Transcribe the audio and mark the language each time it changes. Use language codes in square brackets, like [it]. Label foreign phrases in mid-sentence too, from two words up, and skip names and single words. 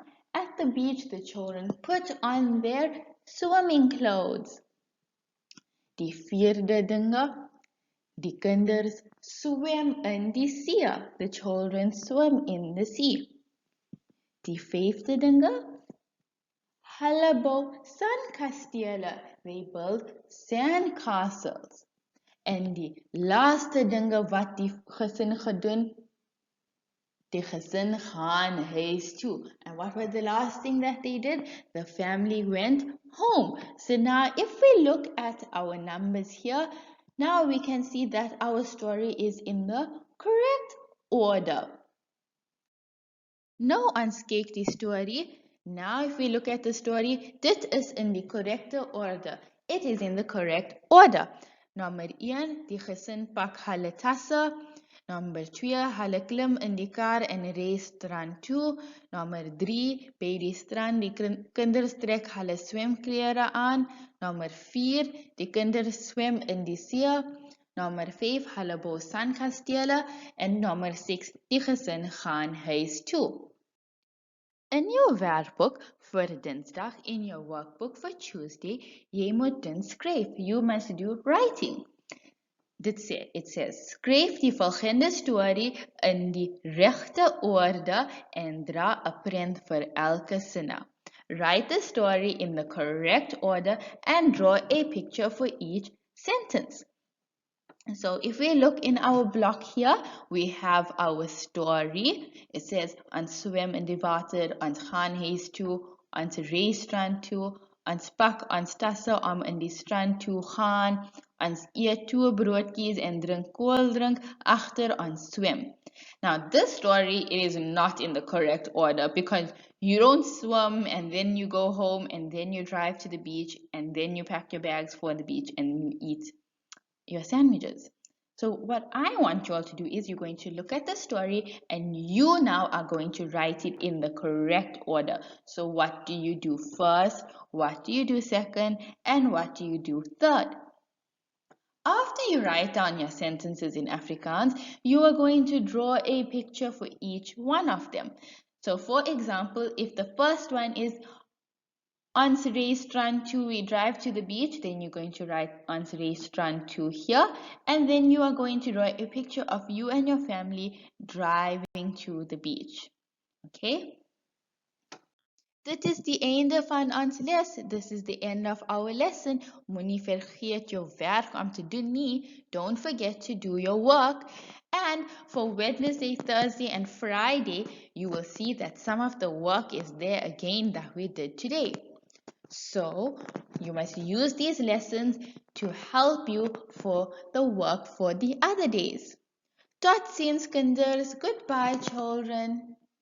[en] At the beach, the children put on their swimming clothes. [af] Die vierde dinge. Die kinders swem in die see. [en] The children swim in the sea. [af] Die vyfde dinge. Hulle bou sandkastele. [en] They build sandcastles. [af] En die laaste dinge wat die gesin gedoen, die gesin gaan huis toe. [en] And what was the last thing that they did? The family went home. So now if we look at our numbers here, now we can see that our story is in the correct order. [af] Nou ons kyk die story. [en] Now if we look at the story, [af] dit is in die correcte orde. [en] It is in the correct order. [af] Nummer 1, die gesin pak hulle tasse. Nummer 2, hulle klim in die kar en ry strand toe. Nummer 3, by die strand, die kinders trek hulle swemklere aan. Nummer 4, die kinders swem in die see. Nummer 5, hulle bou sandkastele. En nummer 6, die gesin gaan huis toe. In jou werkboek vir Dinsdag, in jou workbook vir Tuesday, jy moet dit skryf. [en] You must do writing. It says, [af] skryf die volgende storie in die regte orde en dra 'n prent vir elke sinne. [en] Write the story in the correct order and draw a picture for each sentence. So if we look in our block here, we have our story. It says, [af] ons swem in die water, ons gaan huis toe, ons ry strand toe, ons pak ons tasse om in die strand toe gaan, ons eet 2 broodjies en drink kooldrink agter ons swem. [en] Now this story is not in the correct order because you don't swim and then you go home and then you drive to the beach and then you pack your bags for the beach and you eat your sandwiches. So what I want you all to do is you're going to look at the story and you now are going to write it in the correct order. So what do you do first? What do you do second? And what do you do third? After you write down your sentences in Afrikaans, you are going to draw a picture for each one of them. So for example, if the first one is [af] ons ry strand toe, [en] we drive to the beach, then you're going to write [af] ons ry strand toe [en] here, and then you are going to draw a picture of you and your family driving to the beach. Okay? [af] Dit is die einde van ons les. [en] This is the end of our lesson. [af] Moenie vergeet jou werk om te doen nie. [en] Don't forget to do your work. And for Wednesday, Thursday, and Friday, you will see that some of the work is there again that we did today. So, you must use these lessons to help you for the work for the other days. [af] Tot ziens, kinders. [en] Goodbye, children.